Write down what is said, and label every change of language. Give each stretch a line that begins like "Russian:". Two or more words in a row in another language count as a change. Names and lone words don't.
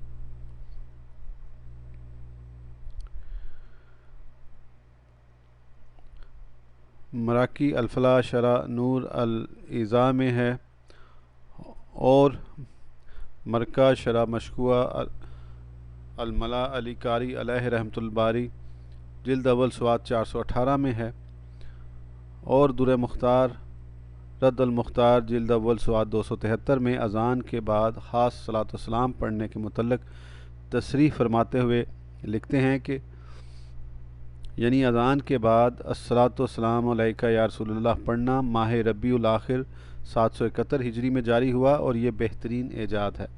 Urdu: مراقی الفلاح شرح نور الاضاء میں ہے، اور مرکہ شرح مشکوہ الملا علی قاری
Arabic: علیہ رحمۃ الباری
Urdu: جلد اول سواد 418 میں ہے، اور در مختار رد المختار جلد اول سواد 273 میں اذان کے بعد خاص
Arabic: صلاۃ والسلام
Urdu: پڑھنے کے متعلق تصریح فرماتے ہوئے لکھتے ہیں کہ یعنی اذان کے بعد
Arabic: الصلاۃ والسلام علیکہ یا رسول اللہ
Urdu: پڑھنا ماہ ربیع الاخر 771 ہجری میں جاری ہوا اور یہ بہترین ایجاد ہے۔